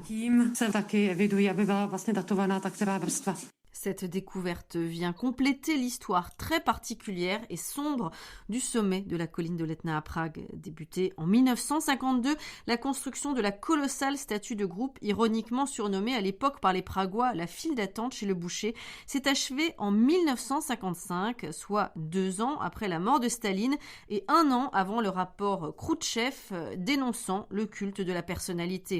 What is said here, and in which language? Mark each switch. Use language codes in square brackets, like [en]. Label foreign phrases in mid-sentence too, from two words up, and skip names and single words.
[cs] Tím se taky evidují, aby byla vlastně datovaná ta která vrstva. [fr] Cette découverte vient compléter l'histoire très particulière et sombre du sommet de la colline de l'Etna à Prague. Débutée en 1952, la construction de la colossale statue de groupe, ironiquement surnommée à l'époque par les Pragois la file d'attente chez le boucher, s'est achevée en 1955, soit 2 ans après la mort de Staline et 1 an avant le rapport Khrouchtchev dénonçant le culte de la personnalité.